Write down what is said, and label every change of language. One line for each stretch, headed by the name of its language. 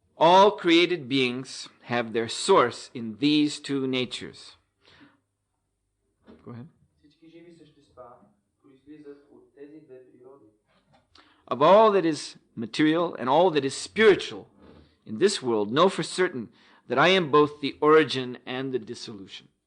English: All created beings have their source in these two natures. Go ahead.
Bulgarian: Всички живи същества произлизат от тези две природи.
English: Of all that is material and all that is spiritual in this world, know for certain that I am both the origin and the dissolution.